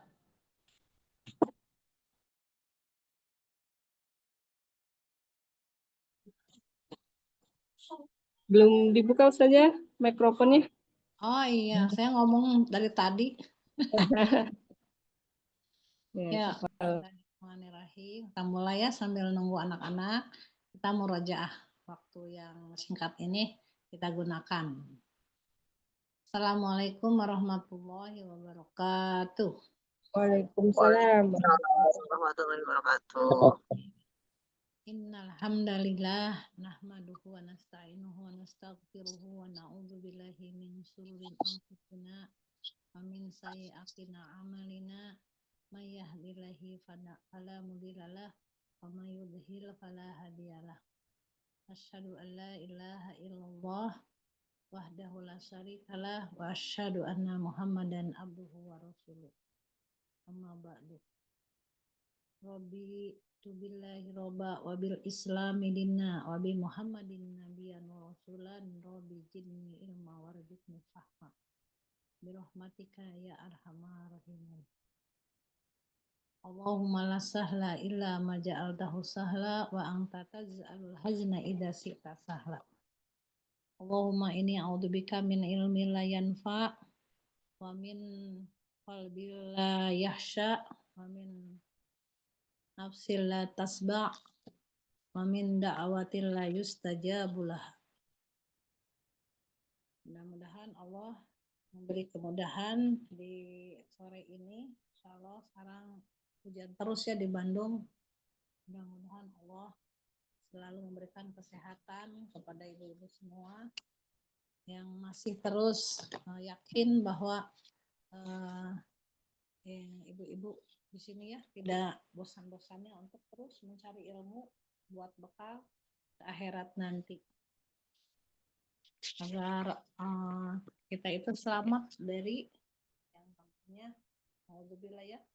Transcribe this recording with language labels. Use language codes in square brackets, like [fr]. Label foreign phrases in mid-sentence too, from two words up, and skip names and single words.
[id] Belum dibuka Ustazah mikrofonnya. Oh iya, saya ngomong dari tadi. Ya, Bismillahirrahmanirrahim. Kita mulai ya sambil nunggu anak-anak. Kita murojaah waktu yang singkat ini kita gunakan. [ar] السلام عليكم ورحمة الله وبركاته. وعليكم السلام ورحمة الله وبركاته. إن الحمد لله نحمده ونستعينه ونستغفره ونعوذ بالله من شرور أنفسنا ومن سيئات أعمالنا من يهده الله فلا مضل له ومن يضلل فلا هادي له. أشهد أن لا إله إلا الله وحده لا شريك له وأشهد أن محمدا عبده ورسوله. أما بعد. رضيت بالله ربا وبالإسلام دينا وبمحمد نبيا ورسولا رب زدني علما وارزقني فهما برحمتك يا أرحم الراحمين. اللهم لا سهل إلا ما جعلته سهلا وأنت تجعل الحزن إذا شئت سهلا. اللهم إني أعوذ بك من علم لا ينفع ومن قلب لا يخشع ومن نفس لا تشبع ومن دعوة لا يستجاب لها. [id] Mudah-mudahan Allah memberi kemudahan di sore ini. Insyaallah sekarang hujan terus ya di Bandung. Mudah-mudahan Allah selalu memberikan kesehatan kepada ibu-ibu semua yang masih terus yakin bahwa ibu-ibu di sini ya tidak bosan-bosannya untuk terus mencari ilmu buat bekal ke akhirat nanti agar kita itu selamat dari yang namanya alhamdulillah ya